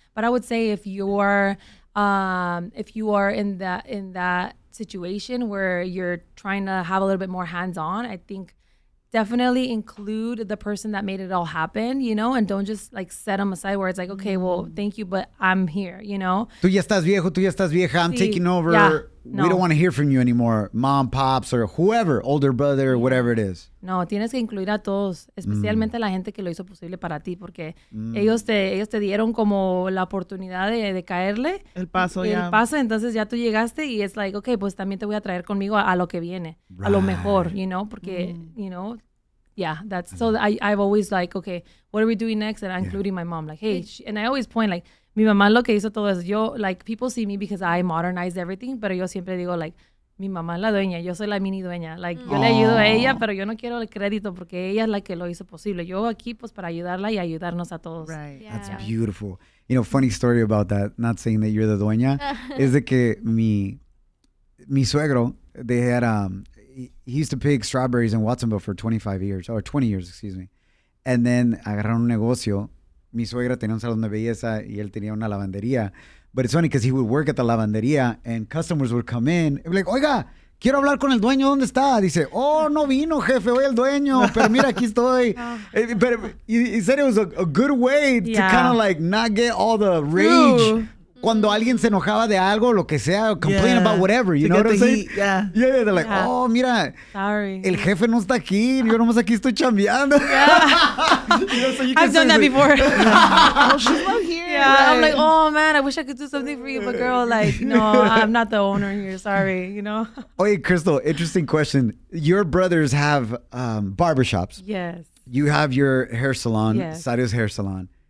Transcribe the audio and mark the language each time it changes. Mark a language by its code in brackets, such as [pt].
[en] But I would say if you are in that situation where you're trying to have a little bit more hands-on, I think definitely include the person that made it all happen, and don't just like set them aside where it's like, okay, well, thank you, but I'm here, [es] Tú ya estás viejo, tú ya estás vieja, [en] I'm taking over. Yeah, We don't want to hear from you anymore. Mom, pops, or whoever, older brother, whatever it is. [es] No, tienes que incluir a todos, especialmente a la gente que lo hizo posible para ti, porque ellos te dieron como la oportunidad de caerle. El paso, entonces ya tú llegaste y es like, okay, pues también te voy a traer conmigo a lo que viene, a lo mejor, porque, yeah, that's, [en] so I've always like, okay, what are we doing next? And I'm including my mom, like, hey, and I always point like, [es] mi mamá lo que hizo todo eso, yo, like, [en] people see me because I modernized everything, [es] pero yo siempre digo, like, mi mamá es la dueña, yo soy la mini dueña. Like, yo le ayudo a ella, pero yo no quiero el crédito porque ella es la que lo hizo posible. Yo aquí, pues, para ayudarla y ayudarnos a todos. [en] Right. Yeah. That's beautiful. Funny story about that, not saying that you're the dueña, [es] is de que mi suegro, [en] they had, he used to pick strawberries in Watsonville for 25 years, or 20 years, excuse me. And then [es] agarraron un negocio. Mi suegra tenía un salón de belleza y él tenía una lavandería. [en] But it's funny because he would work at the lavandería and customers would come in and be like, [es] oiga, quiero hablar con el dueño, ¿dónde está? Dice, oh, no vino, jefe, hoy el dueño, pero mira, aquí estoy. [en] But he said it was a good way to kind of like not get all the rage. [es] Ooh. Cuando alguien se enojaba de algo, lo que sea, [en] complain about whatever, you know what I'm saying? Yeah, they're like, oh, [es] mira, [en] sorry, [es] el jefe no está aquí, yo nomás aquí estoy chambeando. [en] So I've done that before. Oh, she's not here. Yeah, right. I'm like, oh man, I wish I could do something for you, but girl, like, no, I'm not the owner here, sorry, Oye, Kristal, interesting question. Your brothers have barbershops. Yes. You have your hair salon, Zarios Hair Salon.